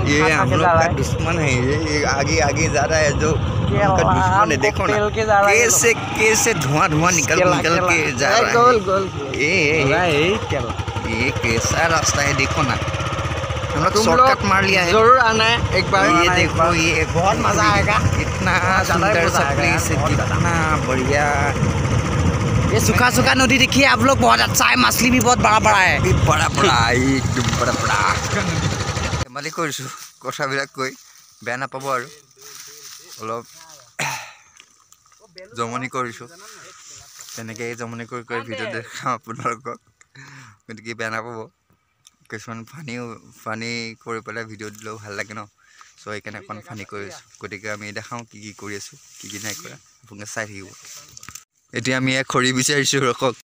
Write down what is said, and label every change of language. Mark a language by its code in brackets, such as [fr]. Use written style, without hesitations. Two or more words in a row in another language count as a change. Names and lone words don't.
[hi] लोग का दुश्मन है ये आगे आगे जा रहा है जो उनका दुश्मन है देखो ना कैसे धुआं निकल के जा रहा है ये कैसा रास्ता है देखो ना हम लोग शॉर्टकट मार लिया है जरूर आना है एक बार ये देखो ये बहुत मजा आएगा इतना सुंदर सा प्लेस है कितना बढ़िया ये सूखा सूखा नदी देखिए आप लोग बहुत अच्छा है मछली भी बहुत बड़ा बड़ा है बड़ा एकदम बड़ा [as] ধেমালি কৰিছোঁ কথাবিলাক কৈ বেয়া নাপাব আৰু অলপ জমনি কৰিছোঁ তেনেকৈ জমনি কৰি ভিডিঅ' দেখাম আপোনালোকক গতিকে বেয়া নাপাব কিছুমান ফানি কৰি পেলাই ভিডিঅ' দিলেও ভাল লাগে ন চ' সেইকাৰণে অকণ ফানি কৰিছোঁ গতিকে আমি দেখাওঁ কি কি কৰি আছোঁ কি কি নাই কৰা আপোনালোকে চাই থাকিব এতিয়া আমি খৰি বিচাৰিছোঁ ৰখক